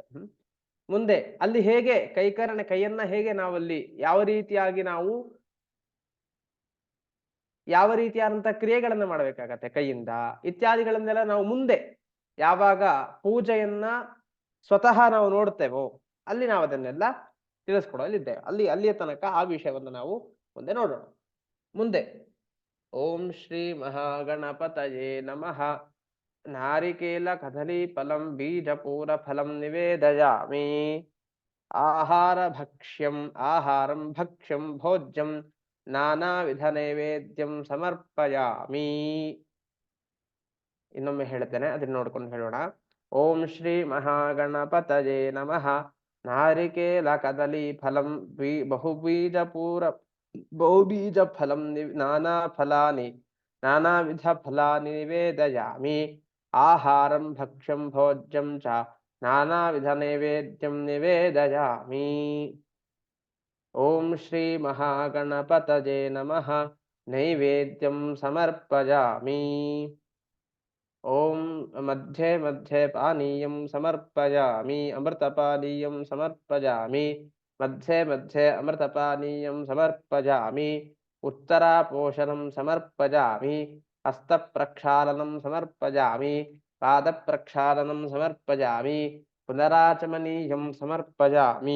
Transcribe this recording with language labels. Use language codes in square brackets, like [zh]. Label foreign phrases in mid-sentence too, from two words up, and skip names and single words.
[kn] ಮುಂದೆ ಅಲ್ಲಿ ಹೇಗೆ ಕೈಯನ್ನ ಹೇಗೆ ನಾವಲ್ಲಿ ಯಾವ ರೀತಿಯಾದಂತಹ ಕ್ರಿಯೆಗಳನ್ನ ಮಾಡಬೇಕಾಗತ್ತೆ ಕೈಯಿಂದ ಇತ್ಯಾದಿಗಳನ್ನೆಲ್ಲ ನಾವು ಮುಂದೆ ಯಾವಾಗ ಪೂಜೆಯನ್ನ ಸ್ವತಃ ನಾವು ನೋಡ್ತೇವೋ ಅಲ್ಲಿ ನಾವು ಅದನ್ನೆಲ್ಲ ತಿಳಿಸ್ಕೊಡಲಿದ್ದೇವೆ. ಅಲ್ಲಿಯ ತನಕ ಆ ವಿಷಯವನ್ನು ನಾವು ಮುಂದೆ ನೋಡೋಣ. [sa] ಮುಂದೆ ಓಂ ಶ್ರೀ ಮಹಾಗಣಪತಯೇ ನಮಃ ನಾರಿಕೇಲ ಕದಲಿ ಫಲಂ ಬೀಜಪೂರ ಫಲಂ ನಿವೇದಯಾಮಿ ಆಹಾರಂ ಭಕ್ಷ್ಯಂ ಭೋಜ್ಯಂ ನಾನಾ ವಿಧ ನೈವೇದ್ಯಂ ಸಮರ್ಪಯಾಮಿ. [kn] ಇನ್ನೊಮ್ಮೆ ಹೇಳ್ತೇನೆ, ಅದನ್ನ ನೋಡ್ಕೊಂಡು ಹೇಳೋಣ. [sa] ಓಂ ಶ್ರೀ ಮಹಾಗಣಪತಯೇ ನಮಃ ನಾರಿಕೇಲ ಕದಲಿ ಫಲಂ ಬಹುಬೀಜ ಫಲಂ ನಾನಾ ವಿಧ ಫಲಾನಿ ನಿವೇದಯಾಮಿ ಆಹಾರಂ ಭಕ್ಷ್ಯಂ ಭೋಜ್ಯಂ ಚ ನಾನಾ ವಿಧ ನೈವೇದ್ಯಂ ನಿವೇದಯಾಮಿ. ಓಂ ಶ್ರೀ ಮಹಾಗಣಪತಯೇ ನಮಃ ನೈವೇದ್ಯಂ ಸಮರ್ಪಯಾಮಿ. ಓಂ ಮಧ್ಯೆ ಮಧ್ಯೆ ಪಾನೀಯಂ ಸಮರ್ಪಯಾಮಿ ಅಮೃತಪಾನೀಯಂ ಸಮರ್ಪಯಾಮಿ ಮಧ್ಯೆ ಮಧ್ಯೆ ಅಮೃತಪಾನೀಯಂ ಸಮರ್ಪಯಾಮಿ ಉತ್ತರಾಪೋಷಣಂ ಸಮರ್ಪಯಾಮಿ ಹಸ್ತಪ್ರಕ್ಷಾಲನಂ ಸಮರ್ಪಯಾಮಿ ಪಾದಪ್ರಕ್ಷಾಲನಂ ಸಮರ್ಪಯಾಮಿ ಪುನರಾಚಮನೀಯಂ ಸಮರ್ಪಯಾಮಿ.